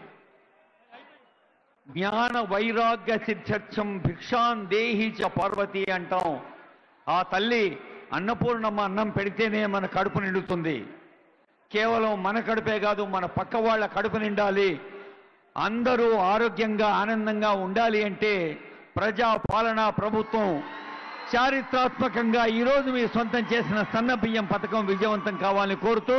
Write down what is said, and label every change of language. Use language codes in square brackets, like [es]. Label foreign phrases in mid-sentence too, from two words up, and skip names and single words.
[sa] ज्ञान वैराग्य सिद्ध्यर्थम भिक्षां देहि च पार्वती अंटाం. [te] ఆ తల్లి అన్నపూర్ణమ్మ అన్నం పెడితేనే మన కడుపు నిండుతుంది. కేవలం మన కడుపే కాదు, మన పక్క వాళ్ళ కడుపు నిండాలి, అందరూ ఆరోగ్యంగా ఆనందంగా ఉండాలి అంటే ప్రజా పాలనా ప్రభుత్వం చారిత్రాత్మకంగా ఈరోజు మీరు సొంతం చేసిన సన్న బియ్యం పథకం విజయవంతం కావాలని కోరుతూ